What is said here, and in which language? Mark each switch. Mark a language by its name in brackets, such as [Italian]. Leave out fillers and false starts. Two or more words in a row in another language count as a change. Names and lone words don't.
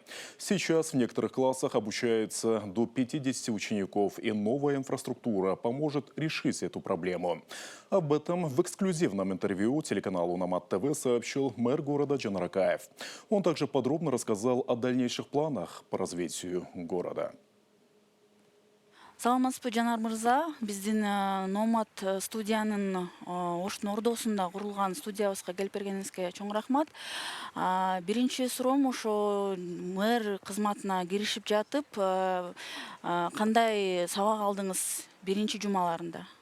[Russian] Сейчас в некоторых классах обучается до 50 учеников, и новая инфраструктура поможет решить эту проблему. Об этом в эксклюзивном интервью телеканалу Номад ТВ сообщил мэр города Джанаракаев. Он также подробно рассказал о дальнейших планах по развитию города. [Kyrgyz] Саламатсызбы Жанар мырза, биздин Номад студиянын Оштун ордосунда курулган студиябызга келип бергениңизге чоң рахмат. Биринчи суроом ошо мэр кызматына киришип жатып, кандай сабак алдыңыз биринчи жумаларында?